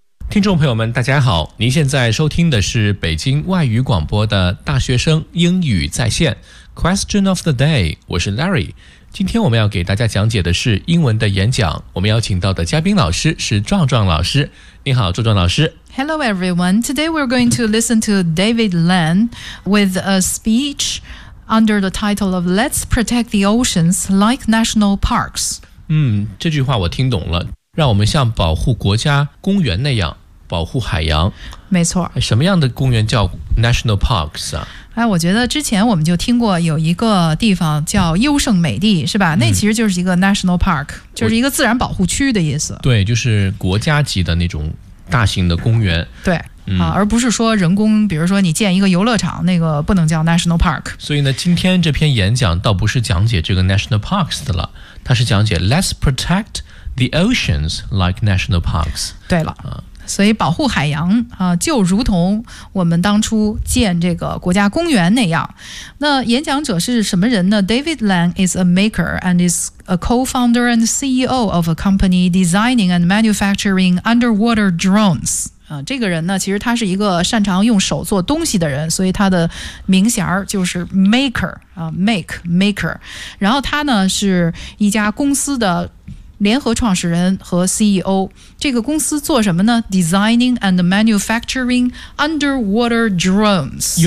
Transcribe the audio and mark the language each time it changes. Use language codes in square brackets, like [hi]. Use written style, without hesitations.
[zh] 听众朋友们大家好，您现在收听的是北京外语广播的大学生英语在线 Question of the day， 我是 Larry。今天我们要给大家讲解的是英文的演讲，我们邀请到的嘉宾老师是壮壮老师。你好壮壮老师。 [en] Hello everyone. Today we're going to listen to David Lan with a speech under the title of Let's Protect the Oceans Like National Parks. [zh] 这句话我听懂了，让我们像保护国家公园那样保护海洋。没错。什么样的公园叫 National Parks 啊？我觉得之前我们就听过有一个地方叫优胜美地，是吧？那其实就是一个 National Park， 就是一个自然保护区的意思。对，就是国家级的那种大型的公园。对。而不是说人工，比如说你建一个游乐场，那个不能叫 National Park。所以呢，今天这篇演讲倒不是讲解这个 National Parks 的了，它是讲解 [en] Let's Protect the Oceans Like National Parks。 [zh] 对了，所以保护海洋就如同我们当初建这个国家公园那样。那演讲者是什么人呢？ [en] David Lan is a maker and is a co-founder and CEO of a company designing and manufacturing underwater drones。 [zh] 这个人呢，其实他是一个擅长用手做东西的人，所以他的名衔就是 maker。然后他呢是一家公司的联合创始人和 CEO。这个公司做什么呢？ [en] Designing and manufacturing underwater drones。